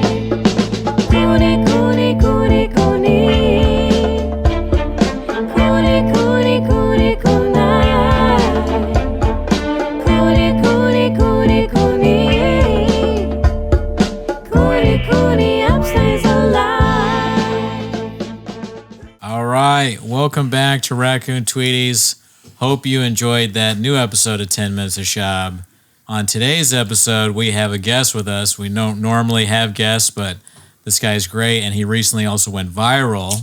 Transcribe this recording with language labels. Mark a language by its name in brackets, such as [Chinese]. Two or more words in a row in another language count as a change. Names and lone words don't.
[English] Cooney, Cooney, Cooney, Cooney. Cooney, Cooney, Cooney, Cooney. Cooney, Cooney, Cooney, Cooney. Cooney, Cooney, upstays alive. All right, welcome back to Raccoon Tweeties. Hope you enjoyed that new episode of 10 Minutes of Shab. On today's episode, we have a guest with us. We don't normally have guests, but this guy's great, and he recently also went viral.